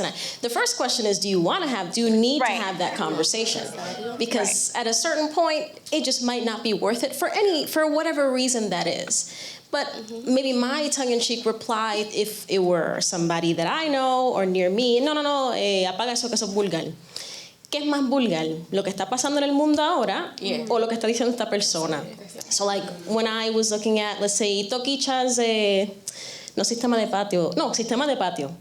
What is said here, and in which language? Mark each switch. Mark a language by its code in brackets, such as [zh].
[en] And the first question is, do you need to have that conversation? Because at a certain point, it just might not be worth it for whatever reason that is. But maybe my tongue-in-cheek reply, if it were somebody that I know or near me, no, [es] apaga eso que eso es vulgar. ¿Qué es más vulgar? ¿Lo que está pasando en el mundo ahora o lo que está diciendo esta persona? [en] So when I was looking at, let's say, Toquicha's, Sistema de Patio.